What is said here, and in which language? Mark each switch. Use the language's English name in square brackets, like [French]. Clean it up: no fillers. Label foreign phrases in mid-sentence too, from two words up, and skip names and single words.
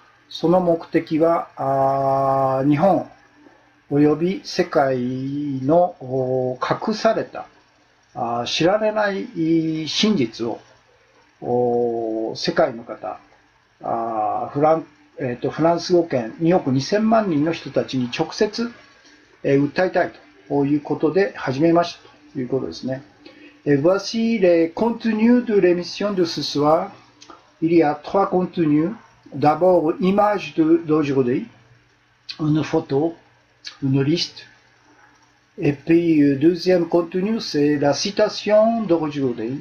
[Japanese] その目的は、日本および世界の隠された知られない真実を世界の方、フランス語圏2億2000万人の人たちに直接訴えたいということで始めましたということですね。 [French] Voici les contenus de l'émission de ce soir. Il y a 3 contenus. D'abord, image d'aujourd'hui, une photo, une liste. Et puis, deuxième contenu, c'est la citation d'aujourd'hui.